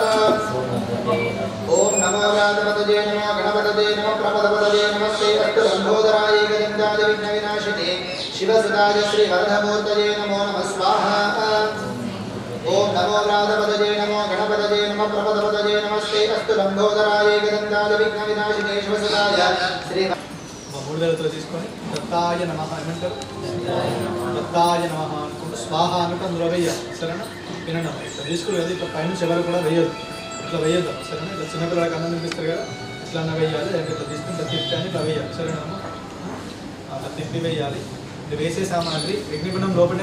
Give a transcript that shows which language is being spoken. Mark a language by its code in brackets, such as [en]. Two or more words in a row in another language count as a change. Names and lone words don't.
[sa] ॐ नमो वराधपतये नमो गणपतये नमो प्रपदपतये नमस्ते अस्तु लम्बोदराय गजन्दाय विघ्नविनाशिने शिवसुताय श्रीवरदमूर्तये नमो नमः स्वाहा ओम नमो राधपतये नमो गणपतये नमो प्रपदपतये नमस्ते अस्तु लंबोदराय गदन्ताय विघ्नविनाशिने शिवसुताय श्री [te] మూడువేలతో తీసుకొని [sa] దత్తాయ నమః [te] ఏమంటారు [sa] దత్తాయ నమః [te] అనుకుంటూ స్వాహ అనుకుంటూ అందులో వేయాలి సరేనా వినండి ఇట్లా తీసుకుని అది ఇట్లా పైన ఎవరు కూడా వేయద్దు ఇట్లా వేయద్దాం సరేనా ఇట్లా చిన్నపిల్లలకి అన్నం తినిపిస్తారు కదా ఇట్లా అన్న వేయాలి ఇట్లా తీసుకుని ఇట్లా తిప్పి అని ఇట్లా వేయాలి సరేనా అట్లా తిప్పి వేయాలి ఇది వేసే సామాగ్రి అగ్నిగుండం లోపలనే